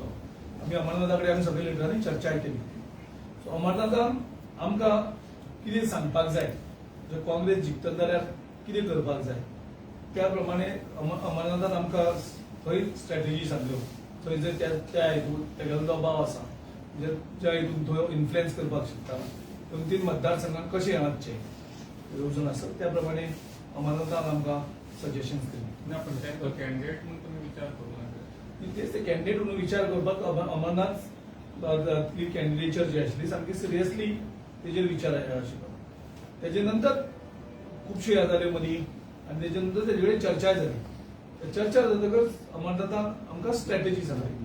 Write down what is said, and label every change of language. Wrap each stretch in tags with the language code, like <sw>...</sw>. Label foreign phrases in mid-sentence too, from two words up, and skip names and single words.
<kok>आमी अमरनाथा कडेन आमी सगळे लिडरांनी चर्चा केली. सो अमरनाथान आमकां कितें सांगपाक जाय, जर काँग्रेस जिखतले जाल्यार कितें करपाक जाय, त्या प्रमाणे अमरनाथान आमकां खंय स्ट्रॅटेजी सांगल्यो. थंय जर त्या हेतून तेगेलो दबाव आसा, ज्या हेतून तो इन्फ्लुएन्स करपाक शकता, 2-3 मतदारसंघात कशें हाडचे येवजण आसा, त्या प्रमाणे अमरनाथान आमकां सजेशन्स दिली</kok> <mr>ना पण त्यांचा कॅन्डिडेट म्हणून तुम्ही विचार करू नका.</mr> <kok>तेच ते कॅन्डिडेट म्हणून विचार करपाक अमरनाथ कॅन्डिडेचर जी आशिल्ली सामकी सिरियसली तेजेर विचार आशिल्लो. तेजे नंतर खुबशी गजाली मदीं आनी तेजे नंतर तेजे कडेन चर्चा जाली. चर्चा जातकच अमरनाथाक आमकां स्ट्रॅटेजी सांगली.</kok>